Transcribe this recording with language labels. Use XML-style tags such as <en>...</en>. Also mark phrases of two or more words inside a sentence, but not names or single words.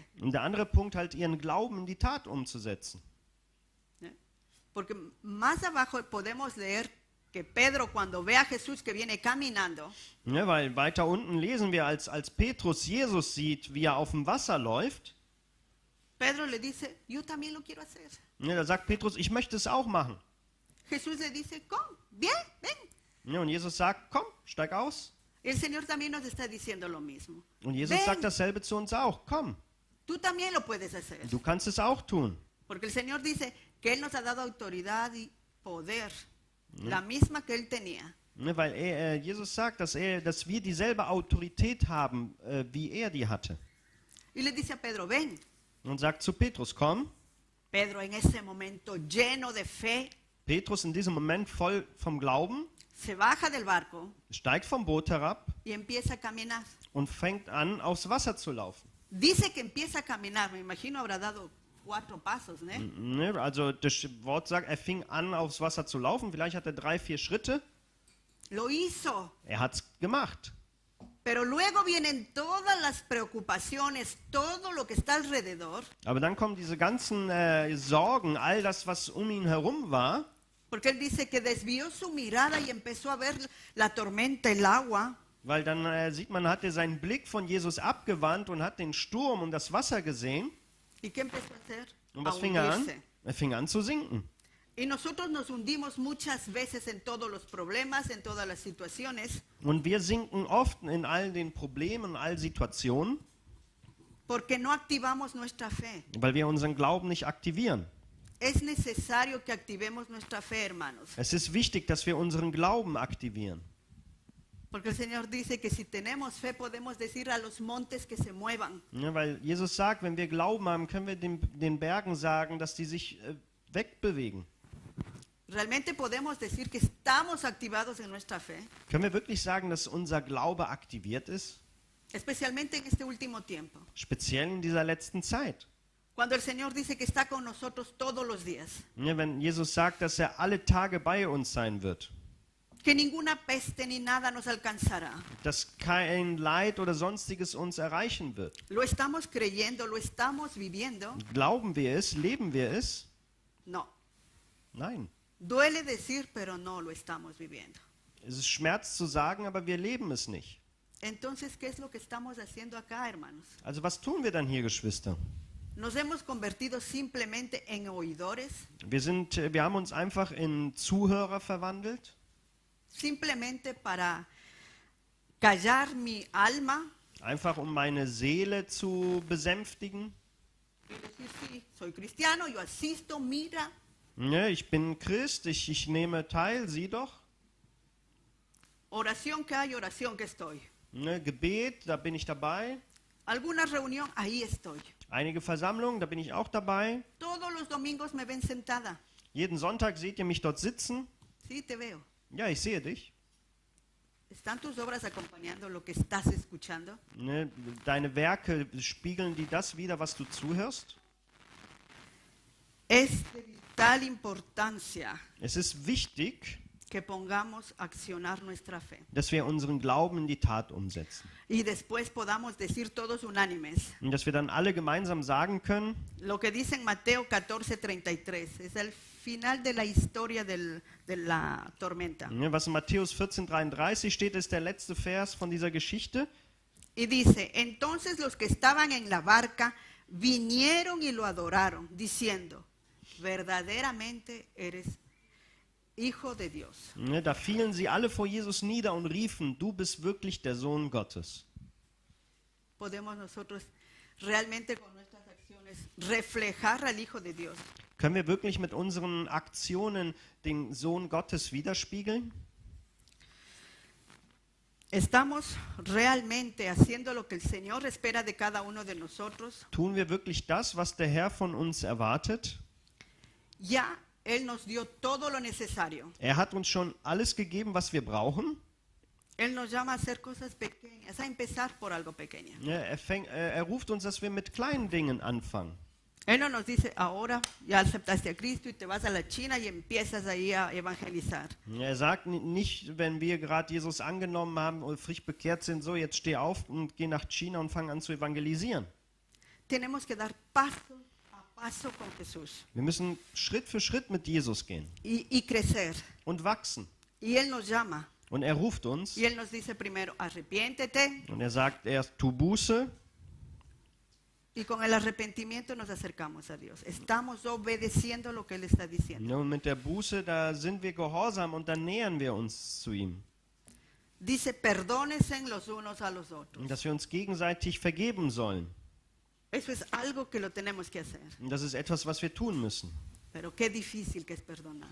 <de>Und der andere Punkt, halt ihren Glauben in die Tat umzusetzen.</de> <es>Porque más abajo podemos leer que Pedro, cuando ve a Jesús que viene caminando,</es> <de>Ne, weil weiter unten lesen wir, als Petrus Jesus sieht, wie er auf dem Wasser läuft,</de> <es>Pedro le dice, yo también lo quiero hacer.</es> <de>ne, da sagt Petrus, ich möchte es auch machen.</de> <es>Jesús le dice, bien, ven.</es> <de>Ne, und Jesus sagt, komm, steig aus.</de> <es>El Señor también nos está diciendo lo mismo.</es> <de>Und Jesus</de> <es>Ven,</es> <de>sagt dasselbe zu uns auch, komm,</de> <es>tú también lo puedes hacer.</es> <de>du kannst es auch tun.</de> <es>Porque el Señor dice que Él nos ha dado autoridad y poder, la misma que Él tenía.</es> <de>Ne, weil Jesus sagt, dass wir dieselbe Autorität haben, wie er die hatte.</de> <es>Y le dice a Pedro, ven.</es> <de>Und sagt zu Petrus, komm.</de> <es>Pedro en ese momento lleno de fe,</es> <de>Petrus in diesem Moment voll vom Glauben,</de> <es>se baja del barco</es> <de>steigt vom Boot herab</de> <es>y empieza a caminar.</es> <de>und fängt an, aufs Wasser zu laufen.</de> <es>Dice que empieza a caminar, me imagino habrá dado 4 pasos, ¿no?</es> <de>Ne, also das Wort sagt, er fing an, aufs Wasser zu laufen. Vielleicht hat er 3, 4 Schritte.</de> <es>Lo hizo,</es> <de>Er hat es gemacht.</de> <es>pero luego vienen todas las preocupaciones, todo lo que está alrededor,</es> <de>Aber dann kommen diese ganzen Sorgen, all das, was um ihn herum war.</de> <es>porque él dice que desvió su mirada y empezó a ver la tormenta, el agua,</es> <de>Weil dann sieht man, hat er seinen Blick von Jesus abgewandt und hat den Sturm und das Wasser gesehen.</de> <es>¿y qué empezó a hacer?</es> <de>Und</de> <es>A</es> <de>was fing er an?</de> <es>hundirse.</es> <de>Er fing an zu sinken.</de> <es>Y nosotros nos hundimos muchas veces en todos los problemas, en todas las situaciones,</es> <de>Und wir sinken oft in all den Problemen, in all Situationen,</de> <es>porque no activamos nuestra fe.</es> <de>weil wir unseren Glauben nicht aktivieren.</de> <es>Es necesario que activemos nuestra fe, hermanos,</es> <de>Es ist wichtig, dass wir unseren Glauben aktivieren.</de> <es>porque el Señor dice que si tenemos fe podemos decir a los montes que se muevan.</es> <de>Ja, weil Jesus sagt, wenn wir Glauben haben, können wir den Bergen sagen, dass die sich wegbewegen.</de> <es>Realmente podemos decir que estamos activados en nuestra fe,</es> <de>Können wir wirklich sagen, dass unser Glaube aktiviert ist?</de> <es>especialmente en este último tiempo,</es> <de>Speziell in dieser letzten Zeit.</de> <es>cuando el Señor dice que está con nosotros todos los días,</es> <de>Ja, wenn Jesus sagt, dass er alle Tage bei uns sein wird.</de> <es>que ninguna peste ni nada nos alcanzará.</es> <de>Dass kein Leid oder Sonstiges uns erreichen wird.</de> <es>¿Lo estamos creyendo? ¿Lo estamos viviendo?</es> <de>Glauben wir es? Leben wir es?</de> <es>No.</es> <de>Nein.</de> <es>Duele decir, pero no lo estamos viviendo.</es> <de>Es ist Schmerz zu sagen, aber wir leben es nicht.</de> <es>Entonces, ¿qué es lo que estamos haciendo acá, hermanos?</es> <de>Also was tun wir dann hier, Geschwister?</de> <es>Nos hemos convertido simplemente en oidores,</es> <de>Wir haben uns einfach in Zuhörer verwandelt,</de> <es>simplemente para callar mi alma</es> <de>einfach um meine Seele zu besänftigen.</de> <es>y decir, sí, soy cristiano, yo asisto, mira.</es> <de>Ne, ich bin Christ, ich nehme teil, sieh doch.</de> <es>Oración que hay, oración que estoy.</es> <de>Ne, Gebet, da bin ich dabei.</de> <es>Alguna reunión, ahí estoy.</es> <de>Einige Versammlungen, da bin ich auch dabei.</de> <es>Todos los domingos me ven sentada.</es> <de>Jeden Sonntag seht ihr mich dort sitzen.</de> <es>Sí, te veo.</es> <de>Ja, ich sehe dich.</de> <es>¿Están tus obras acompañando lo que estás escuchando?</es> <de>Ne, deine Werke, spiegeln die das wider, was du zuhörst?</de> <es>Es de vital importancia</es> <de>Es ist wichtig,</de> <es>que pongamos a accionar nuestra fe</es> <de>dass wir unseren Glauben in die Tat umsetzen.</de> <es>y después podamos decir todos unánimes</es> <de>Und dass wir dann alle gemeinsam sagen können,</de> <es>lo que dice en Mateo 14:33, es el final de la historia de la tormenta.</es> <de>ne, was in Matthäus 14,33 steht, ist der letzte Vers von dieser Geschichte.</de> <es>Y dice, entonces los que estaban en la barca vinieron y lo adoraron, diciendo, verdaderamente eres Hijo de Dios.</es> <de>Ne, da fielen sie alle vor Jesus nieder und riefen, du bist wirklich der Sohn Gottes.</de> <es>Podemos nosotros realmente con nuestras acciones reflejar al Hijo de Dios.</es> <de>Können wir wirklich mit unseren Aktionen den Sohn Gottes widerspiegeln?</de> <es>¿Estamos realmente haciendo lo que el Señor espera de cada uno de nosotros?</es> <de>Tun wir wirklich das, was der Herr von uns erwartet?</de> <es>Ya Él nos dio todo lo necesario.</es> <de>Er hat uns schon alles gegeben, was wir brauchen.</de> <es>Él nos llama a hacer cosas pequeñas, a empezar por algo pequeño.</es> <de>Ja, er ruft uns, dass wir mit kleinen Dingen anfangen.</de> <es>Él no nos dice, ahora ya aceptaste a Cristo y te vas a la China y empiezas ahí a evangelizar.</es> <de>Er sagt nicht, wenn wir gerade Jesus angenommen haben und frisch bekehrt sind, so jetzt steh auf und geh nach China und fang an zu evangelisieren.</de> <es>Tenemos que dar paso a paso con Jesús</es> <de>Wir müssen Schritt für Schritt mit Jesus gehen</de> <es>y crecer.</es> <de>und wachsen.</de> <es>Y Él nos llama.</es> <de>Und er ruft uns</de> <es>Y Él nos dice primero, arrepiéntete.</es> <de>und er sagt erst, tu Buße.</de> <es>Y con el arrepentimiento nos acercamos a Dios. Estamos obedeciendo lo que Él está diciendo.</es> <de>Ja, und mit der Buße, da sind wir gehorsam und dann nähern wir uns zu ihm.</de> <es>Dice, perdónense los unos a los otros.</es> <de>Und dass wir uns gegenseitig vergeben sollen.</de> <es>Eso es algo que lo tenemos que hacer.</es> <de>Und das ist etwas, was wir tun müssen.</de> <es>Pero qué difícil que es perdonar.</es>